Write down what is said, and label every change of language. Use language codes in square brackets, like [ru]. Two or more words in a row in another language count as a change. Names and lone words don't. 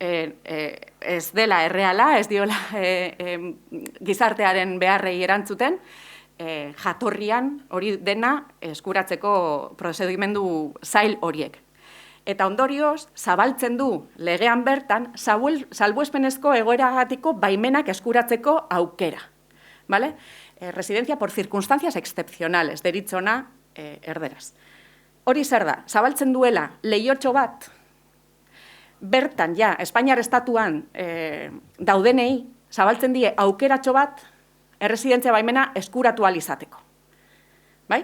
[eu] Ez dela erreala, ez diola gizartearen beharrei erantzuten, jatorrian hori dena eskuratzeko prozedimendu zail horiek. Eta ondorioz, zabaltzen du legean bertan, salbuespenezko egoeragatiko baimenak eskuratzeko aukera. [es] Vale? Residencia por circunstancias excepcionales, [eu] deritzona erderaz. Hori zer da, zabaltzen duela lehiotxo bat, bertan ja, Espainiar estatuan daudenei, zabaltzen die aukeratxo bat, erresidentzia baimena eskuratu alizateko. Bai?